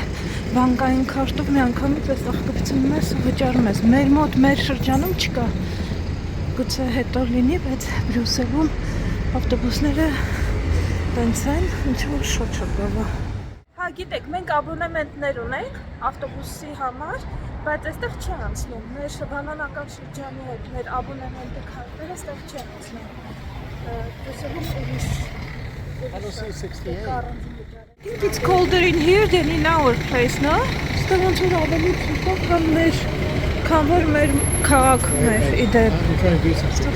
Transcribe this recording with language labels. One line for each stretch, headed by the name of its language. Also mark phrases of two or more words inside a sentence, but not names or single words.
Armenian: բանկային քարտով, մի անգամից այստեղ կպցնում ես ու վճարում ես, մեր մոտ, մեր շրջանում չկա, գուցե հետո լինի, բայց Բրյուսելում ավտոբուսները տենց են, ինչ-որ շոտ գովա։ Հա, գիտեք, մենք աբոնեմենտներ ունենք ավտոբուսի համար, բայց այստեղ չի անցնում, մեր բանանական շրջանի հետ, մեր աբոնեմենտի քարտերը այստեղ չի անցնում, Բրյուսելում ուրիշ
English: I don't see 68. I think it's colder in here than in our place, no?
Armenian: Ստեղ ոնց որ ավելի ցուրտ է, քան որ մեր քաղաքում էր, իդեպ։
English: I'm trying to do something.